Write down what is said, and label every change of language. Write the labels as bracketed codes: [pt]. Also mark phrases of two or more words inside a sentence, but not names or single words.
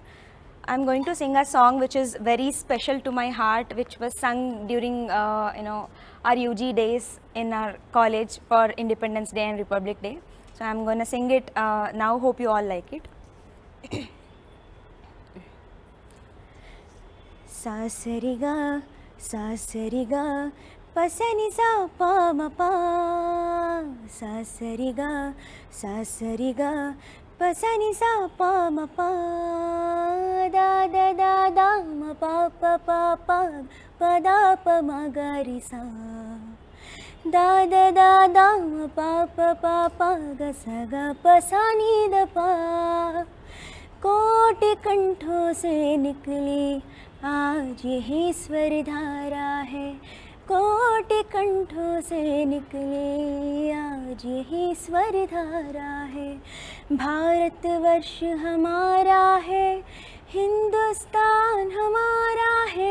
[en] I'm going to sing a song which is very special to my heart, which was sung during our UG days in our college for Independence Day and Republic Day. So I'm going to sing it now. Hope you all like it. Sasariga, sasariga, pasani sa pa ma pa. Sasariga, sasariga, pasani sa pa ma pa. Da da da da ma pa pa pa pa pa da pa ma ga ri sa. Da da da da ma pa pa pa pa ga sa ga pa sa ni da pa. [hi] कोटि कंठों से निकली आज यही स्वर धारा है. कोटि कंठों से निकली आज यही स्वर धारा है. भारतवर्ष हमारा है, हिंदुस्तान हमारा है.